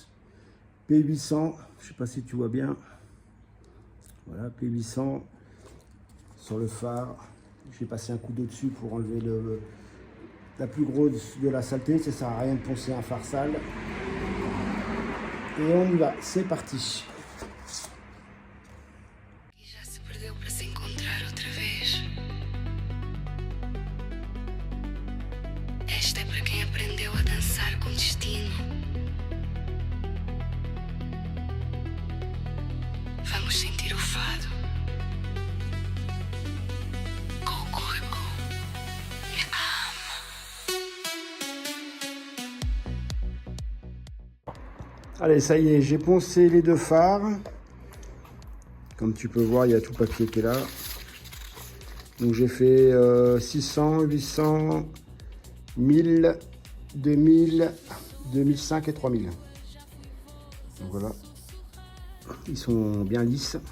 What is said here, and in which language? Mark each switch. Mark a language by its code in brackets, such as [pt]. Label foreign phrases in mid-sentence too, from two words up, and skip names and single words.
[fr] P800, je sais pas si tu vois bien. Voilà, P800 sur le phare. J'ai passé un coup d'eau dessus pour enlever la plus grosse de la saleté. Ça sert à rien de poncer un phare sale. Et on y va, c'est parti. [pt] Esta é para quem aprendeu a dançar com destino. Vamos sentir o fado com o corpo e a alma. [fr] Allez, ça y est, j'ai poncé les deux phares. Comme tu peux voir, il y a tout le papier qui est là. Donc j'ai fait 600, 800, 1000, 2000, 2005 et 3000. Donc voilà, ils sont bien lisses.